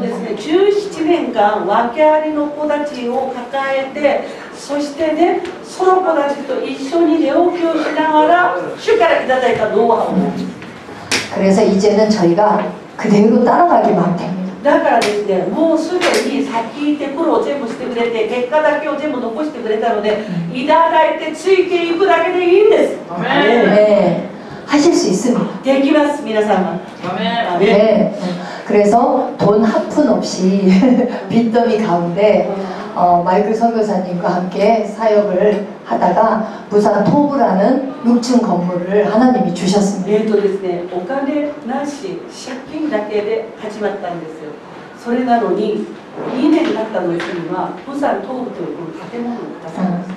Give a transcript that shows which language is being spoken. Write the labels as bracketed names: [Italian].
[Japanese] ですね、17年間訳ありの子たちを抱えて、そしてね、その子たちと一緒に寝起きをしながら主からいただいたノウハウなんです。 [Korean] 그래서 이제는 저희가 그대로 따라가기만 됩니다. [Japanese] だからですね、もうすでに先行って苦労を全部してくれて、結果だけを全部残してくれたので、いただいてついていくだけでいいんです。 [Korean] 네, 하실 수 있습니다. [Japanese] できます、皆様。 [Korean] 네, 그래서 돈 한 푼 없이 빚더미 가운데 마이클 선교사님과 함께 사역을 하다가 부산 토부라는 6층 건물을 하나님이 주셨습니다. [Japanese] ですね、お金なし、借金だけで始まったんですよ。それなのに、2年経ったのには、부산東部というこの建物を出されました。